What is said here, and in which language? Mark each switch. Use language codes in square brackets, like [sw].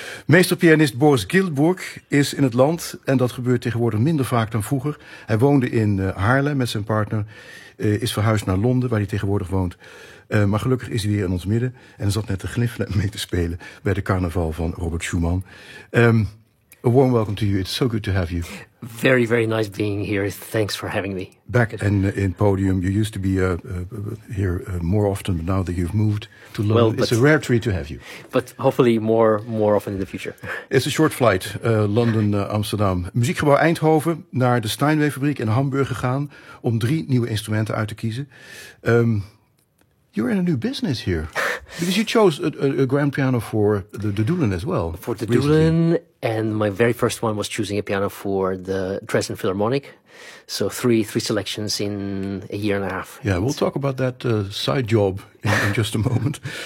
[nl] Meesterpianist Boris Gilbourg is in het land, en dat gebeurt tegenwoordig minder vaak dan vroeger. Hij woonde in Haarlem met zijn partner, is verhuisd naar Londen, waar hij tegenwoordig woont. Maar gelukkig is hij weer in ons midden en zat net te gniffelen en mee te spelen bij de carnaval van Robert Schumann. [en] A warm welcome to you. It's so good to have you. Very, very nice being here. Thanks for having me. Back in podium. You used to be here more often, but now that you've moved to London, well, it's a rare treat to have you. But hopefully more often in the future. It's a short flight, London, Amsterdam. [nl] Muziekgebouw Eindhoven, naar de Steinway-fabriek in Hamburg gegaan om 3 nieuwe instrumenten uit te kiezen. [en] You're in a new business here. Because you chose a grand piano for the Doolin as well. For the recently. Doolin, and my very first one was choosing a piano for the Dresden Philharmonic. So three selections in a year and a half. Yeah, we'll talk about that side job in just a moment.